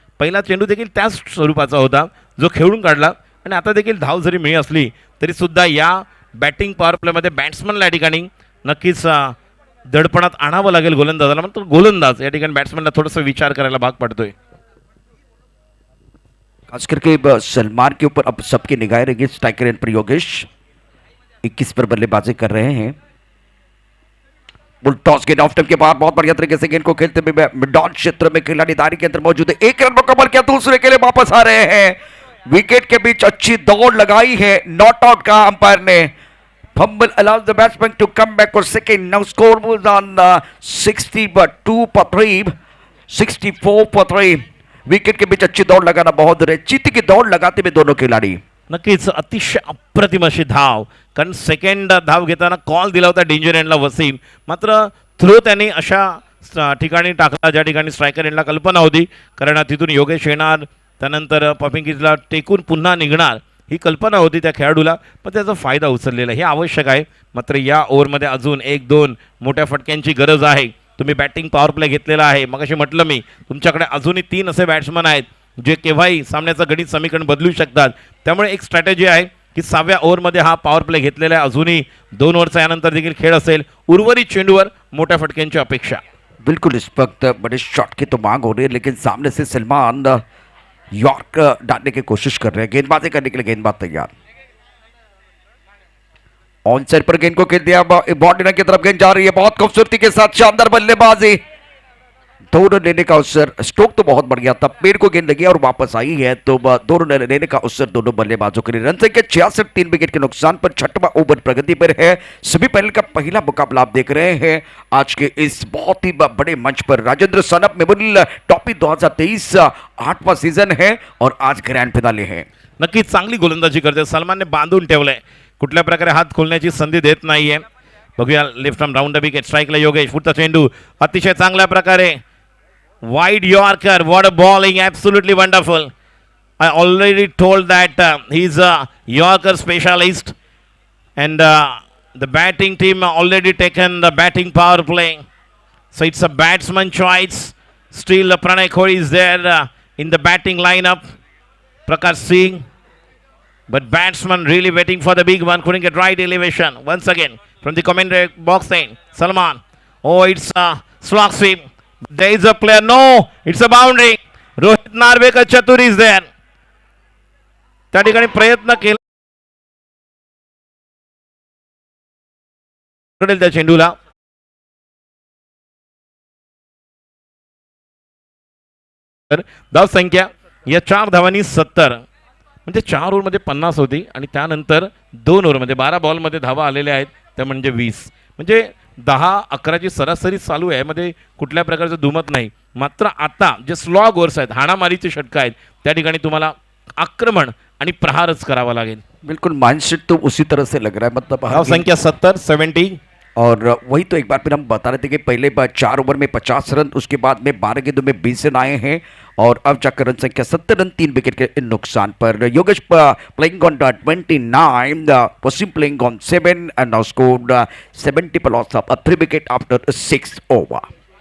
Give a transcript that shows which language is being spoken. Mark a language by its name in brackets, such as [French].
[Marathi] पहिला चेंडू देखील त्याच स्वरूपाचा होता जो खेळून काढला आणि आता देखील धाव जरी मिळी असली तरीसुद्धा या बॅटिंग पॉवर प्लेमध्ये बॅट्समनला या ठिकाणी नक्कीच दडपणात आणावं लागेल गोलंदाजाला. मात्र गोलंदाज या ठिकाणी बॅट्समनला थोडासा विचार करायला भाग पडतोय. [Hindi] खास करके सलमान के ऊपर अब सबकी निगाहें रहेगी. स्ट्राइकर पर योगेश 21 पर बल्लेबाजी कर रहे हैं. बुल टॉस गेंद ऑफ टेप के बाद बहुत बढ़िया तरीके से गेंद को खेलते हुए मिड ऑन क्षेत्र में खिलाड़ी दारी के अंदर मौजूद है. 1 रन मुकम्मल किया, दूसरे के लिए वापस आ रहे हैं. विकेट के बीच अच्छी दौड़ लगाई है. नॉट आउट का अंपायर ने. [English] Fumble allows the batsman to come back for second. Now score moves on 62 for 3, 64 for 3. [Hindi] Wicket के बीच अच्छी दौड़ लगाना बहुत जरूरी है. चीती की दौड़ लगाते हुए दोनों खिलाड़ी. [Marathi] नक्कीच अतिशय अप्रतिम अशी धाव. कारण सेकंड धाव घेताना कॉल दिला होता डेंजर एंडला वसीम, मात्र थ्रो त्यांनी अशा ठिकाणी टाकला ज्या ठिकाणी स्ट्रायकर एंडला कल्पना होती. कारण तिथून योगेश येणार, त्यानंतर पॉपिंग टेकून पुन्हा निघणार ही कल्पना होती त्या खेळाडूला, पण त्याचा फायदा उचललेला हे आवश्यक आहे. मात्र या ओव्हरमध्ये अजून 1-2 मोठ्या फटक्यांची गरज आहे. तुम्ही बॅटिंग पॉवर प्ले घेतलेला आहे. मग अशी म्हटलं मी तुमच्याकडे अजूनही 3 असे बॅट्समन आहेत जे केव्हाही सामन्याचं गणित समीकरण बदलू शकतात. त्यामुळे एक स्ट्रॅटेजी आहे की 6व्या ओव्हरमध्ये हा पॉवर प्ले घेतलेला आहे. अजूनही 2 ओव्हरचा यानंतर देखील खेळ असेल. उर्वरित चेंडूवर मोठ्या फटक्यांची अपेक्षा. [Hindi] बिल्कुल इस वक्त बड़े शॉट की तो मांग हो रही है, लेकिन सामने से सलमान यॉर्क डालने की कोशिश कर रहे हैं. गेंदबाजी करने के लिए गेंदबाज तैयार. ऑन साइड पर गेंद को खेल दिया. बॉडी की तरफ गेंद जा रही है बहुत खूबसूरती के साथ. शानदार बल्लेबाजी. 2 रन लेने का अवसर. स्ट्रोक तो बहुत बढ़िया था. पेड़ को गेंद लगी और वापस आई है तो 2 रन लेने का अवसर दोनों बल्लेबाजों के लिए. रन संख्या 66, 3 विकेट के नुकसान पर 6वां ओवर प्रगति पर है. सेमीफाइनल का पहला मुकाबला आप देख रहे हैं आज के इस बहुत ही बड़े मंच पर. Rajendra snuff memorial trophy 2023 8वां season है और आज ग्रँड फिनाले है. [Marathi] नक्कीच चांगली गोलंदाजी करते. सलमानने बांधून ठेवलंय. कुठल्या प्रकारे हात खोलण्याची संधी देत नाहीये. बघूया left arm round the wicket. स्ट्राईकला Yogesh. पुढचा चेंडू अतिशय चांगल्या प्रकारे wide Yorker. [English] What a bowling, absolutely wonderful. I already told that he's a Yorker specialist and the batting team already taken the batting power play, so it's a batsman choice. Still Pranay Kohli is there in the batting lineup. Prakash Singh, but batsman really waiting for the big one, couldn't get right elevation. Once again from the commentary box saying Salman, oh it's a slog sweep. There is a player. No, it's a boundary. Rohit Narvekar Chatur is there. [Marathi] त्या ठिकाणी प्रयत्न केला त्या चेंडूला. धाव संख्या या 4 धावांनी 70, म्हणजे 4 ओव्हरमध्ये 50 होती आणि त्यानंतर 2 ओव्हरमध्ये 12 बॉलमध्ये धावा आलेल्या आहेत त्या म्हणजे 20. म्हणजे 10-11ची सरासरी चालू आहे. यामध्ये कुठल्या प्रकारचं दुमत नाही. मात्र आता जे स्लॉग ओव्हर्स आहेत, हाणामारीचे षटक आहेत, त्या ठिकाणी तुम्हाला आक्रमण आणि प्रहारच करावा लागेल. [Hindi] बिल्कुल माइंडसेट तो उसी तरह से लग रहा है. मतलब [Marathi] धाव संख्या 70. [Hindi] और वही तो एक बार फिर हम बता रहे थे कि पहले 4 ओवर में 50 रन, उसके बाद में 12 गेंदों में 20 रन आए हैं और अब जाकर रन संख्या 70 रन 3 विकेट के नुकसान पर। [English] Yogesh playing on 29, Wasim playing on 7 and now scored 70 पर loss of 3 wicket after 6 over.